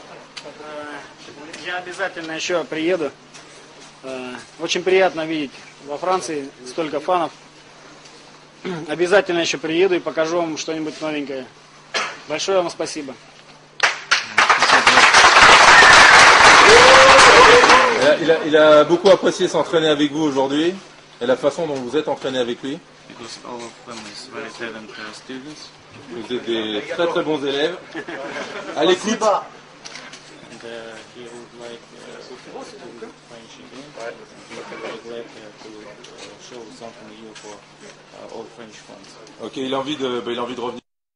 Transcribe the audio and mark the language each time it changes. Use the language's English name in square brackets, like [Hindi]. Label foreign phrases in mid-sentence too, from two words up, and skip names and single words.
[Russian] Я обязательно еще приеду. Очень приятно видеть во Франции столько фанов. Обязательно еще приеду и покажу вам что-нибудь новенькое. Большое вам спасибо. [French] Il a beaucoup apprécié s'entraîner avec vous aujourd'hui et la façon dont vous êtes entraîné avec lui. Vous êtes des très très bons élèves. À l'écoute. [English] finishing game. We are very glad to show something new for all French fans. [French] Ok, il a envie de revenir.